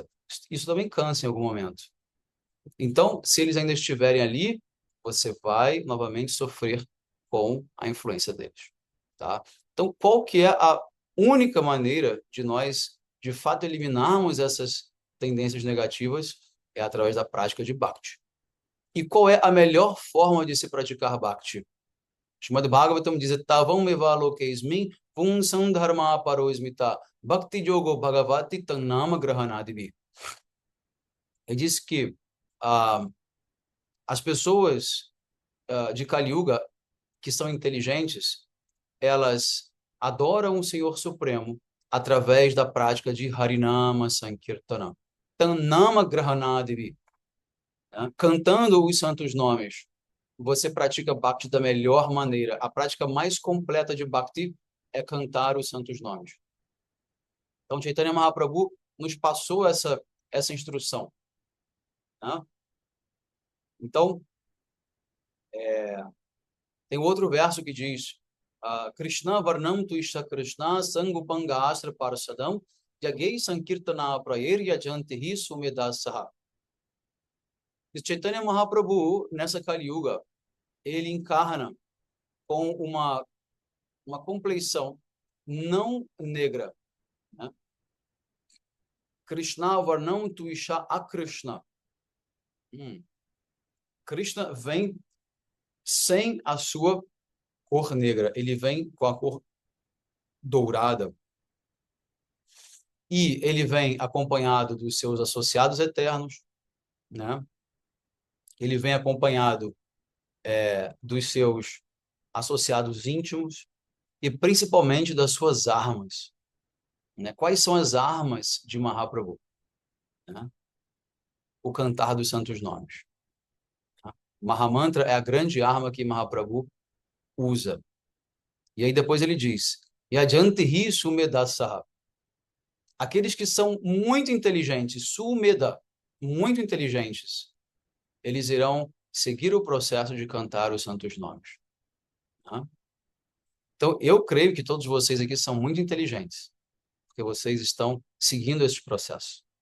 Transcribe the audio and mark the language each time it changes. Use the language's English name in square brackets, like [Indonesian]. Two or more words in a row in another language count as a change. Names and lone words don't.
[Portuguese] Isso também cansa em algum momento. Então, se eles ainda estiverem ali, você vai novamente sofrer com a influência deles, tá? Então, qual que é a única maneira de nós, de fato, eliminarmos essas tendências negativas? É através da prática de Bhakti. E qual é a melhor forma de se praticar Bhakti? [Sanskrit] Srimad Bhagavatam diz: Tavam eva lokesmin punsam dharma parosmita bhakti yogo bhagavati tannama grahanadivi. [Portuguese] Ele diz que ah, as pessoas de Kali Yuga que são inteligentes, elas adoram o Senhor Supremo através da prática de Harinama Sankirtana. [Sanskrit] Tannama Grahanadivi, [Portuguese] né? Cantando os santos nomes. Você pratica Bhakti da melhor maneira. A prática mais completa de Bhakti é cantar os santos nomes. Então, Chaitanya Mahaprabhu nos passou essa instrução, né? Então, tem outro verso que diz: [Sanskrit] Krishna varnam tu isha Krishna sangupanga asra parasadam yagei sankirtana prayerya jantihi sumedasaha. [Portuguese] E Chaitanya Mahaprabhu, nessa Kali Yuga, ele encarna com uma compleição não negra, né? [Sanskrit] Krishna varnam tu isha akrishna. [Portuguese] Krishna vem sem a sua cor negra, ele vem com a cor dourada. E ele vem acompanhado dos seus associados eternos, né? Ele vem acompanhado dos seus associados íntimos e principalmente das suas armas, né? Quais são as armas de Mahaprabhu? Né? O cantar dos santos nomes. Tá? Mahamantra é a grande arma que Mahaprabhu usa. E aí depois ele diz: [Sanskrit] Yajantihi sumedasa. [Portuguese] Aqueles que são muito inteligentes, sumeda, muito inteligentes, eles irão seguir o processo de cantar os santos nomes. Tá? Então, eu creio que todos vocês aqui são muito inteligentes, porque vocês estão seguindo esse processo.